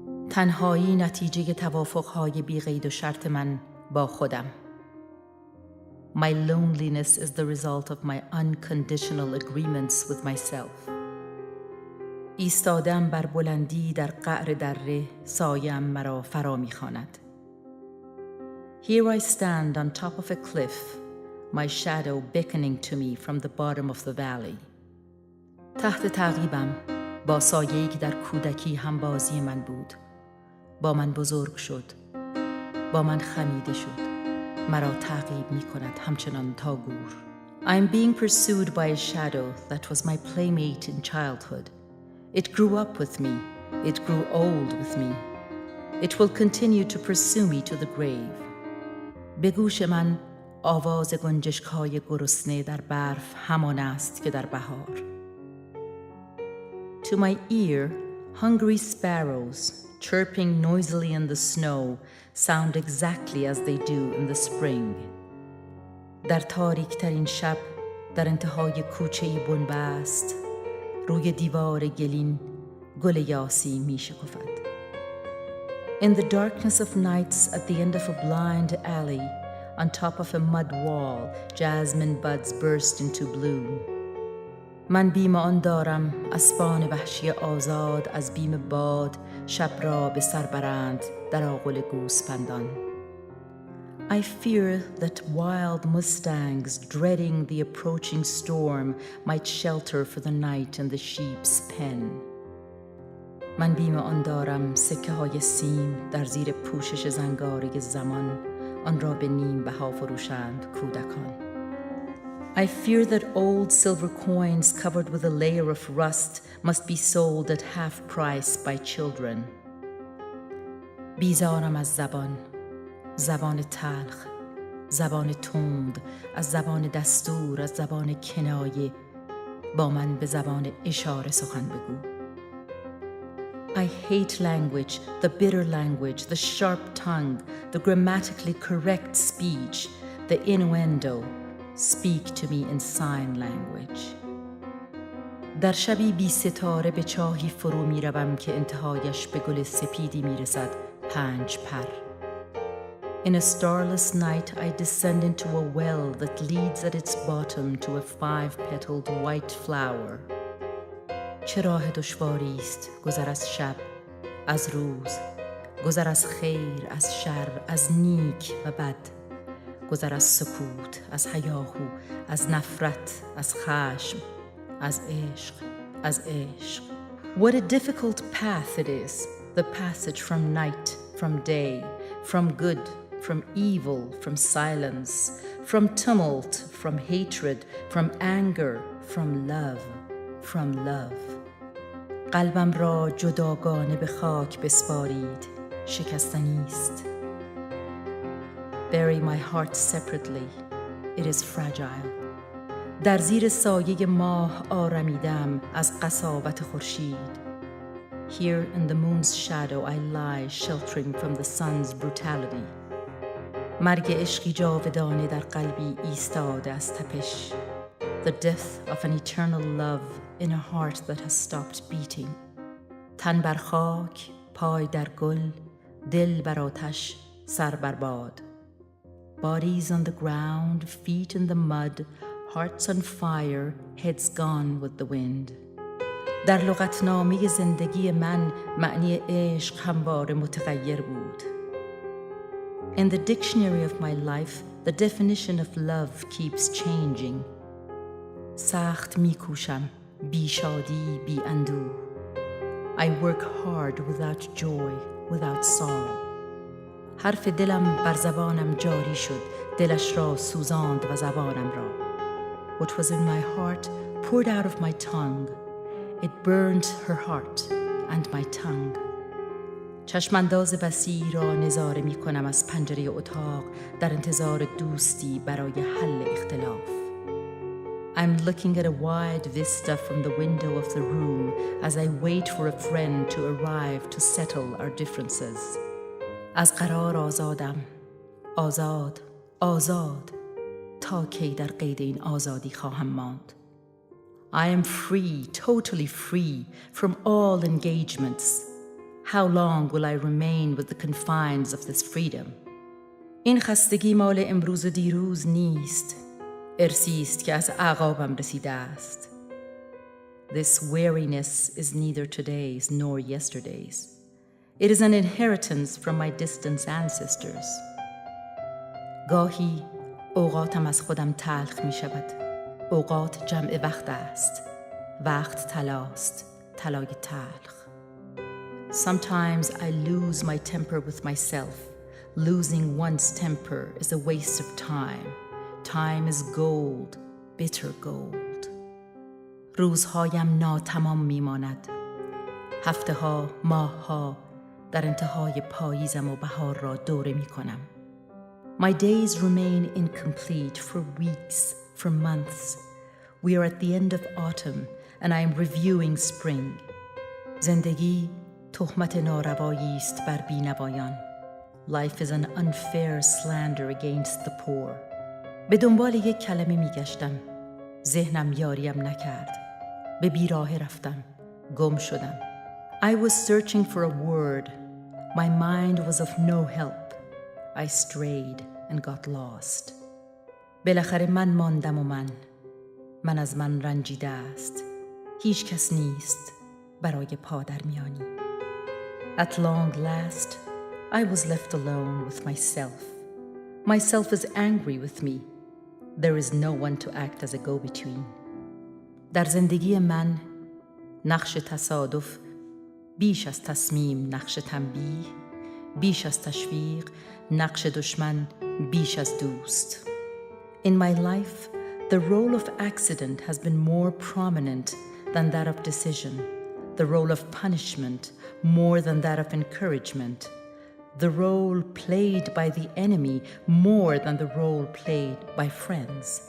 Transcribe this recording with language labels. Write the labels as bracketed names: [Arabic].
[Persian] تنهایی نتیجه توافق‌های بی قید و شرط من با خودم. [English] My loneliness is the result of my unconditional agreements with myself. [Persian] ایستادم بر بلندی در قعر دره، سایه‌ام مرا فرا می‌خواند. [English] Here I stand on top of a cliff, my shadow beckoning to me from the bottom of the valley. [Persian] تحت تعقیبم با سایه‌ای که در کودکی همبازی من بود. با من بزرگ شد، با من خمیده شد، مرا تعقیب می کند همچنان تا گور. [English] I am being pursued by a shadow that was my playmate in childhood. It grew up with me, it grew old with me. It will continue to pursue me to the grave. [Persian] به گوش من آواز گنجشک‌های گرسنه در برف همان است که در بهار. [English] To my ear, hungry sparrows, chirping noisily in the snow, sound exactly as they do in the spring. [Persian] در تاریک‌ترین شب، در انتهای کوچه‌ای بنبست، روی دیوار گلین گل یاسی می‌شکفد. [English] In the darkness of nights, at the end of a blind alley, on top of a mud wall, jasmine buds burst into bloom. [Persian] من بیم آن دارم اسبان وحشی آزاد از بیم باد شب را به سر برند در آغل گوسپندان. [English] I fear that wild mustangs dreading the approaching storm might shelter for the night in the sheep's pen. [Persian] من بیم آن دارم سکه های سیم در زیر پوشش زنگاری زمان آن را به نیم بها فروشند کودکان. [English] I fear that old silver coins covered with a layer of rust must be sold at half price by children. [Persian] بیزارم از زبان تلخ، زبان تند، از زبان دستور، از زبان کنایه. با من به زبان اشاره سخن بگو. [English] I hate language, the bitter language, the sharp tongue, the grammatically correct speech, the innuendo. Speak to me in sign language. [Persian] در شبی بی ستاره به چاهی فرو می روم که انتهایش به گل سپیدی می رسد 5 پر. [English] In a starless night I descend into a well that leads at its bottom to a 5-petaled white flower. [Persian] چه راه دشواری است گذر از شب، از روز، گذر از خیر، از شر، از نیک و بد، گذر از سکوت، از هیاهو، از نفرت، از خشم، از عشق، از عشق. [English] What a difficult path it is, the passage from night, from day, from good, from evil, from silence, from tumult, from hatred, from anger, from love, from love. [Persian] قلبم را جداگانه به خاک بسپارید، شکستنی است. [English] Bury my heart separately, it is fragile. [Persian] در زیر سایه ماه آرمیدم از قساوت خورشید. [English] Here in the moon's shadow I lie sheltering from the sun's brutality. [Persian] مرگ عشقی جاودانه در قلبی ایستاده از تپش. [English] The death of an eternal love in a heart that has stopped beating. [Persian] تن بر خاک، پای در گل، دل بر آتش، سر بر باد. [English] Bodies on the ground, feet in the mud, hearts on fire, heads gone with the wind. [Persian] در لغتنامه زندگی من معنی عشق همواره متغیر بود. [English] In the dictionary of my life, the definition of love keeps changing. [Persian] سخت میکوشم، بی شادی، بی اندوه. [English] I work hard without joy, without sorrow. [Persian] حرف دلم بر زبانم جاری شد، دلش را سوزاند و زبانم را. [English] What was in my heart poured out of my tongue. It burned her heart and my tongue. [Persian] چشمانداز وسیع را نظاره می کنم از پنجره اتاق در انتظار دوستی برای حل اختلاف. [English] I'm looking at a wide vista from the window of the room as I wait for a friend to arrive to settle our differences. [Persian] از قرار آزادم، آزاد، آزاد، تا کی در قید این آزادی خواهم ماند. [English] I am free, totally free from all engagements. How long will I remain with the confines of this freedom? [Persian] این خستگی مال امروز و دیروز نیست، ارثی است که از اعقابم رسیده است. [English] This weariness is neither today's nor yesterday's. It is an inheritance from my distant ancestors. [Persian] گاهی اوقاتم از خودم تلخ می شود. اوقات جمع وقت است. وقت طلاست، طلای تلخ. [English] Sometimes I lose my temper with myself. Losing one's temper is a waste of time. Time is gold, bitter gold. [Persian] روزهایم ناتمام میماند. هفته ها، ماه ها در انتهای پاییزم و بهار را دوره می کنم. [English] My days remain incomplete for weeks, for months. We are at the end of autumn and I am reviewing spring. [Persian] زندگی تهمت ناروایی است بر بینوایان. [English] Life is an unfair slander against the poor. [Persian] به دنبال یک کلمه می گشتم. ذهنم یاریم نکرد. به بیراه رفتم. گم شدم. [English] I was searching for a word. My mind was of no help. I strayed and got lost. [Persian] بالاخره من ماندم و من از من رنجیده است. هیچ کس نیست برای پادرمیانی. [English] At long last, I was left alone with myself. Myself is angry with me. There is no one to act as a go-between. [Persian] در زندگی من نقش تصادف بیش از تصمیم نقش تنبیه، بیش از تشویق نقش دشمن بیش از دوست. [English] In my life, the role of accident has been more prominent than that of decision, the role of punishment more than that of encouragement, the role played by the enemy more than the role played by friends.